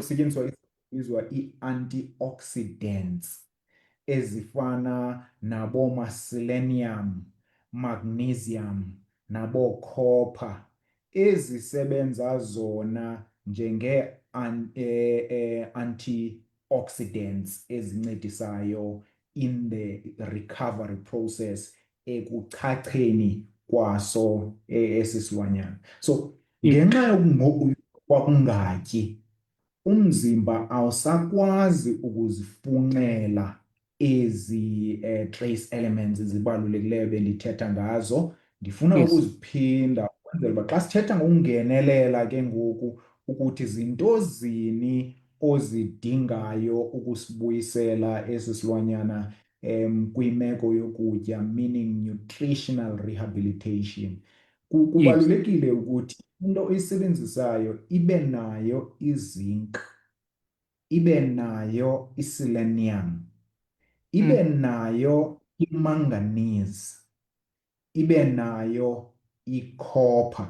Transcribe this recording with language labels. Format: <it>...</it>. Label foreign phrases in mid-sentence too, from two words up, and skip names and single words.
<xh>kusetyenziswa ibizwa ii-antioxidants ezifana naboomaselenium, magnesium, naboo-copper, ezisebenza zona antioxidants ezincedisayo</xh> <en>in the recovery process,</en> <xh>ekuchacheni kwaso esi silwanyana. So yes. ngenxa yokungatyi, umzimba awusakwazi ukuzifunxela ezi</xh> <en>trace elements</en> <xh>zibalulekileyo bendithetha ngazo. Ndifuna Yes. ukuziphinda ukwenzela uba xa sithetha ngokungenelela ke ngoku, ukuthi zintozini ozidingayo ukusibuyisela esi silwanyana kwimeko yokutya,</xh> <en>meaning nutritional rehabilitation.</en> <xh>Yes. Kubalulekile ukuthi into oyisebenzisayo ibe nayo i-zinc, ibe nayo i-selenium, ibe nayo i-manganese, ibe nayo i-copper.</xh>